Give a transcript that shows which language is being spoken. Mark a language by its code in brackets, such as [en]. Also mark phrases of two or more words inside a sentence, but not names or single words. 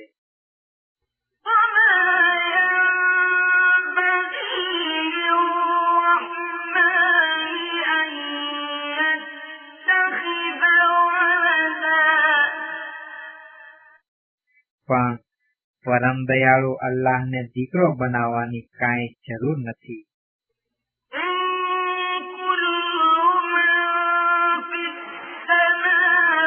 [ar] وما ينبغي للرحمن أن يتخذ ولدا. [gu] પણ પરમ દયાળુ અલ્લાહને દીકરો બનાવવાની કાંઈ જરૂર નથી. [ar] إن كل من في السماوات